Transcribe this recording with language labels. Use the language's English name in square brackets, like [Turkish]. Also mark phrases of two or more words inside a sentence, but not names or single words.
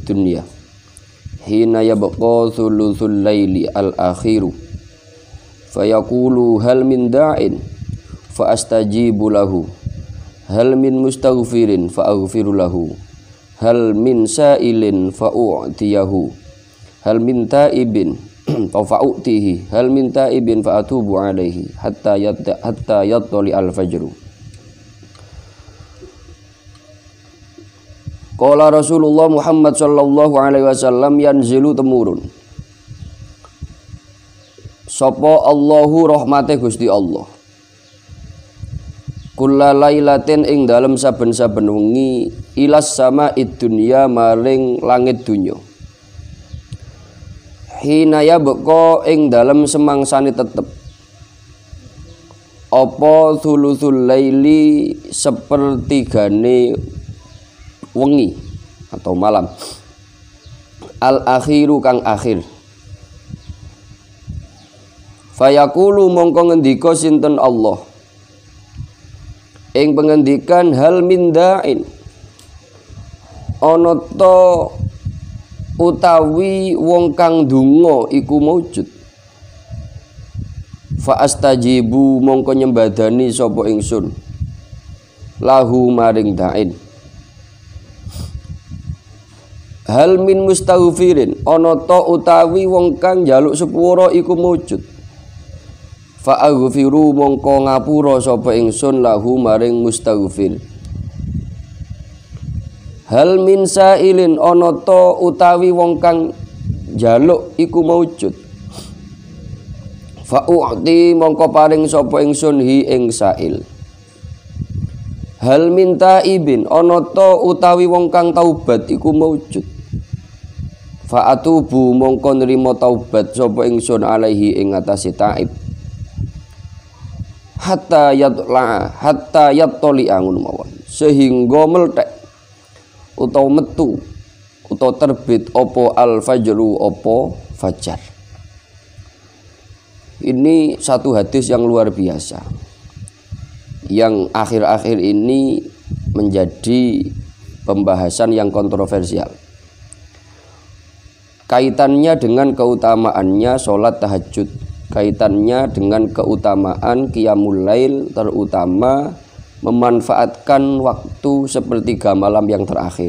[Arabic] الدنيا حين يبقى ثلث الليل الآخر فيقول هل من داع فأستجيب له هل من مستغفر فأغفر له هل من سائل فأعطيه هل من تائب ف فأعطيه هل من تائب فأتوب عليه حتى يطلع الفجر. قال رسول الله محمد صلى الله عليه وسلم ينزل [Javanese] temurun sapa Allahu rahmate Gusti Allah [Arabic] كل ليلة [Javanese] ing dalem saben-saben wengi [Arabic] إلى السماء الدنيا [Javanese] maring langit dunya [Arabic] حين يبقى [Javanese] ing dalem semangsane tetep apa [Arabic] ثلث الليل [Javanese] sepertigane wengi atau malam al-akhiru kang akhir fayaqulu mongko ngendika sinten Allah ing pengendikan, [Arabic] هل من داع [Javanese] ana ta utawi wong kang donga iku maujud [Arabic] فأستجيب [Javanese] mongko nyembadani sapa ingsun lahu maring da'in. [Arabic] هل من مستغفر [Javanese] ana ta utawi wong kang njaluk sepura iku maujud [Arabic] فأغفر [Javanese] mongko ngapura sapa ingsun lahu maring mustaghfir. [Arabic] هل من سائل [Javanese] ana ta utawi wong kang njaluk iku maujud [Arabic] فأعطي [Javanese] mongko paring sapa ingsun hi ing sa'il. [Arabic] هل من تائب [Javanese] ana ta utawi wong kang taubat iku maujud [Arabic] فأتوب [Javanese] mongko nrimo taubat sapa ingsun alaihi ing atase taib [Arabic] حتى يطلع [Javanese] angun mawon sehingga meltek utawa metu utawa terbit opo [Arabic] الفجر [Javanese] opo fajar. [Indonesian] Ini satu hadis yang luar biasa yang akhir-akhir ini menjadi pembahasan yang kontroversial. Kaitannya dengan keutamaannya sholat tahajud, kaitannya dengan keutamaan [Arabic] قيام الليل, [Indonesian] terutama memanfaatkan waktu sepertiga malam yang terakhir.